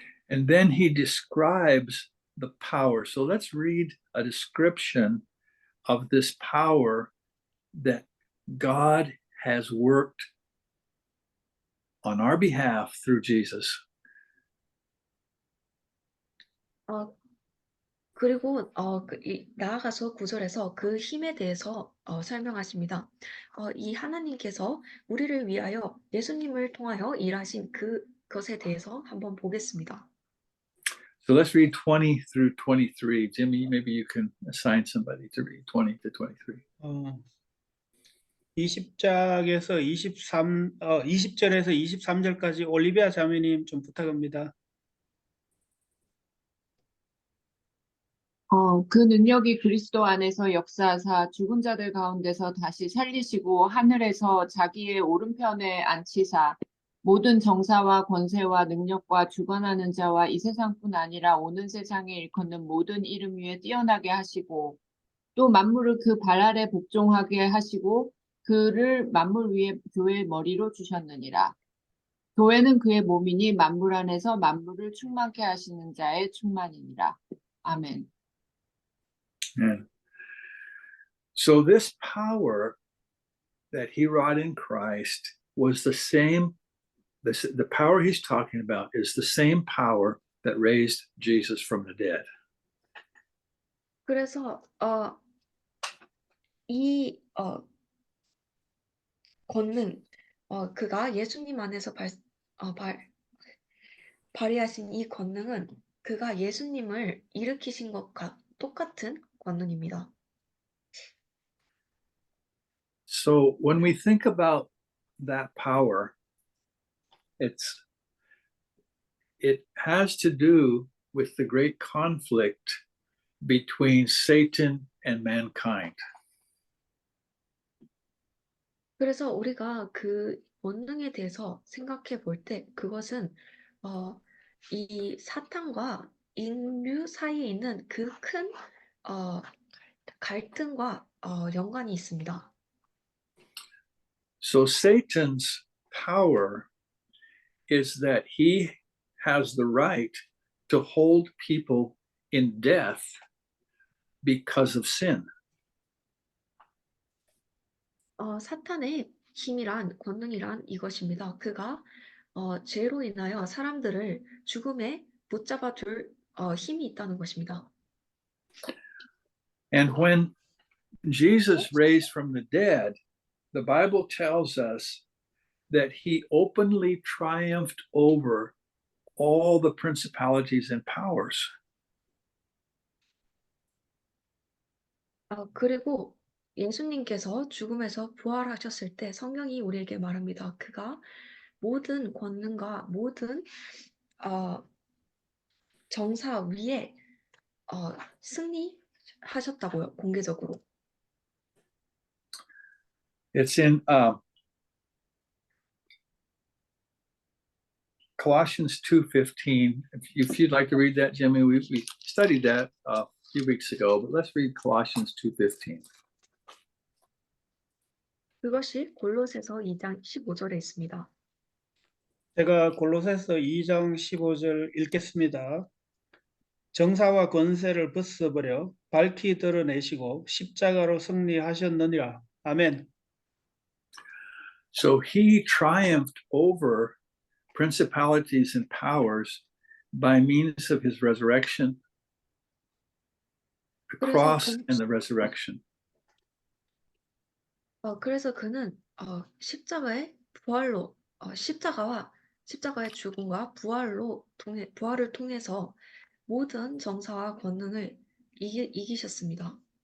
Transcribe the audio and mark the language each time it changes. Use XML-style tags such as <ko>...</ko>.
<en>And then he describes the power. So let's read a description of this power that God has worked on our behalf through Jesus.</en> <ko>그리고 나아가서 9절에서 그 힘에 대해서 설명하십니다. 이 하나님께서 우리를 위하여 예수님을 통하여 일하신 그것에 대해서 한번 보겠습니다.</ko> <en>So let's read 20 through 23. Jimmy, maybe you can assign somebody to read 20 to 23.</en> <ko>20장에서 20절에서 23절까지 올리비아 자매님 좀 부탁합니다. 그 능력이 그리스도 안에서 역사하사 죽은 자들 가운데서 다시 살리시고 하늘에서 자기의 오른편에 앉히사 모든 정사와 권세와 능력과 주관하는 자와 이 세상뿐 아니라 오는 세상에 일컫는 모든 이름 위에 뛰어나게 하시고 또 만물을 그 발 아래 복종하게 하시고 그를 만물 위에 교회의 머리로 주셨느니라. 교회는 그의 몸이니 만물 안에서 만물을 충만케 하시는 자의 충만이니라. 아멘.</ko> <en>And so this power that he wrought in Christ was the same. The power he's talking about is the same power that raised Jesus from the dead.</en> <ko>그래서 이 권능, 그가 예수님 안에서 발휘하신 이 권능은 그가 예수님을 일으키신 것과 똑같은 권능입니다.</ko> <en>So when we think about that power, it has to do with the great conflict between Satan and mankind.</en> <ko>그래서 우리가 그 권능에 대해서 생각해 볼 때 그것은 이 사탄과 인류 사이에 있는 그 큰 갈등과 연관이 있습니다.</ko> <en>So Satan's power is that he has the right to hold people in death because of sin.</en> <ko>사탄의 힘이란 권능이란 이것입니다. 그가 죄로 인하여 사람들을 죽음에 붙잡아 둘 힘이 있다는 것입니다.</ko> <en>And when Jesus raised from the dead, the Bible tells us that he openly triumphed over all the principalities and powers.</en> <ko>그리고 예수님께서 죽음에서 부활하셨을 때 성경이 우리에게 말합니다. 그가 모든 권능과 모든 정사 위에 승리하셨다고요, 공개적으로.</ko> <en>It's in Colossians 2:15. If you'd like to read that, Jimmy, we studied that a few weeks ago, but let's read Colossians 2:15.</en> <ko>그것이 골로새서 2장 15절에 있습니다. 제가 골로새서 2장 15절 읽겠습니다. 정사와 권세를 벗어버려 밝히 드러내시고 십자가로 승리하셨느니라. 아멘.</ko> <en>So he triumphed over principalities and powers by means of his resurrection, the cross and the resurrection.</en> <ko>그래서 그는 십자가의 부활로 십자가의 죽음과 부활을 통해서 모든 정사와 권능을 이기셨습니다.</ko>